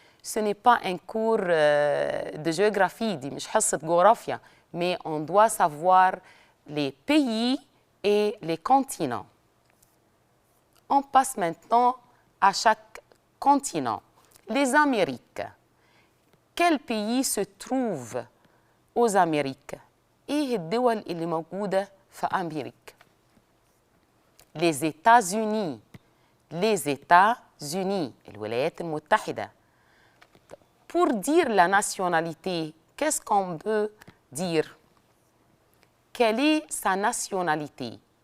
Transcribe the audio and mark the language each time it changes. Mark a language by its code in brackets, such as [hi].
[fr] Ce n'est pas un cours de géographie, [ar] مش حصة جغرافيا, [fr] mais on doit savoir les pays et les continents. On passe maintenant à chaque continent. Les Amériques. Quel pays se trouve aux Amériques? [ar] إيه الدول اللي موجودة في أمريكا؟ Les États-Unis, الولايات المتحدة. [fr] Pour dire la nationalité, qu'est-ce qu'on peut dire? Quelle est sa nationalité?